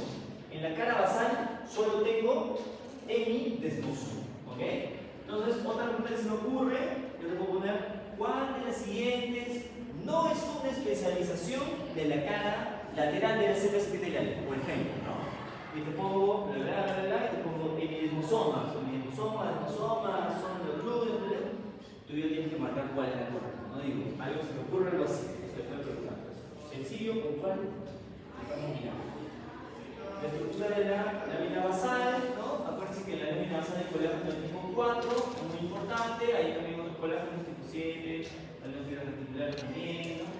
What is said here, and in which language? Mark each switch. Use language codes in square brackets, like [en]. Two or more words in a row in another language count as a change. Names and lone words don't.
[es] En la cara basal solo tengo hemidesmosoma, ¿ok? Entonces, otra pregunta que se me ocurre, yo te puedo poner, ¿cuál de las siguientes no es una especialización de la cara lateral de las células epiteliales? Por ejemplo, ¿no? Y te pongo, y te pongo hemidesmosomas, desmosomas, sonolocludes, tú ya tienes que marcar cuál es la correcta, no digo, algo se me ocurre, algo así, se puede preguntar. Sencillo, puntual, vamos mirando. La estructura de la lámina basal, ¿no? Acuérdense que la lámina basal hay colágeno del tipo 4, es muy importante, hay también otros colágenos tipo 7, algunos fibras reticulares también, ¿no?